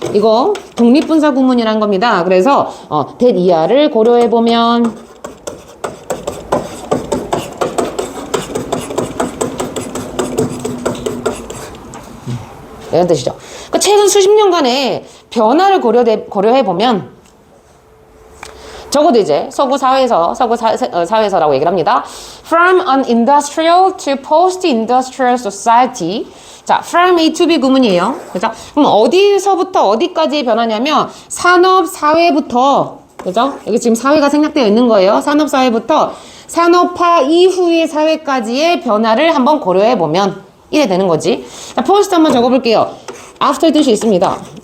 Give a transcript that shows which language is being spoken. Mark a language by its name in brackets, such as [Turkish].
[Korean] 이거 독립분사 구문이란 겁니다. 그래서 that 이하를 고려해 보면 이런 뜻이죠. 그러니까 최근 수십 년간의 변화를 고려해 보면, 적어도 이제 서구 사회에서라고 얘기를 합니다. [English] From an industrial to post-industrial society. [Korean] 자, from A to B 구문이에요. 그죠? 그럼 어디서부터 어디까지 변하냐면 산업 사회부터, 그죠? 여기 지금 사회가 생략되어 있는 거예요. 산업 사회부터 산업화 이후의 사회까지의 변화를 한번 고려해 보면 이래 되는 거지. 자, post 한번 적어볼게요. after 뜻이 있습니다.